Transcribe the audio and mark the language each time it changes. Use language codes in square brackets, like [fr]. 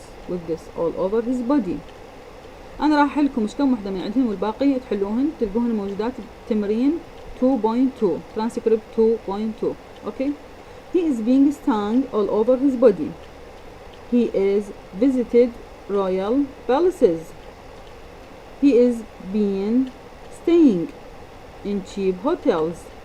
[en] with this all over his body. [ar] أنا راح أحلكم مش كم وحدة من عندهم والباقي تحلوهن تلقوهن موجودات تمرين 2.2 transcript 2.2. [en] Okay, he is being stung all over his body. He is visited royal palaces. He is been staying in cheap hotels.